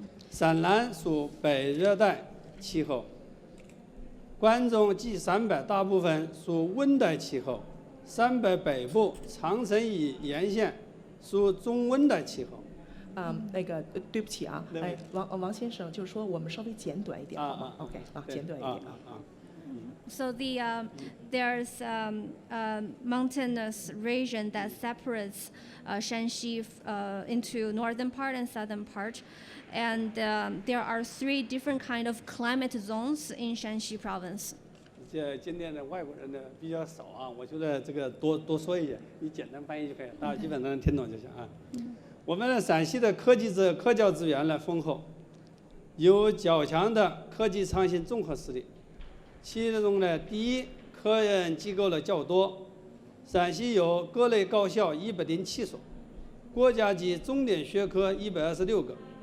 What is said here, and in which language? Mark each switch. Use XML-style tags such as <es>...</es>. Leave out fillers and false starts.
<zh>陕南属北热带气候，关中及陕北大部分属温带气候，陕北北部长城以沿线属中温带气候。那个对不起啊，哎，王先生，就是说我们稍微简短一点好吗 ？OK 啊，简短一点啊。</zh> <en>So there's a mountainous region that separates Shanxi into northern part and southern part, and there are 3 different kind of climate zones in Shanxi province.</en> <zh>今天的外国人呢比较少啊，我觉得这个多说一点，你简单翻译就可以了，大家基本上能听懂就行啊。我们的陕西的科教资源呢丰厚，有较强的科技创新综合实力。其中呢，第一，科研机构呢较多，陕西有各类高校107所，国家级重点学科126个，</zh>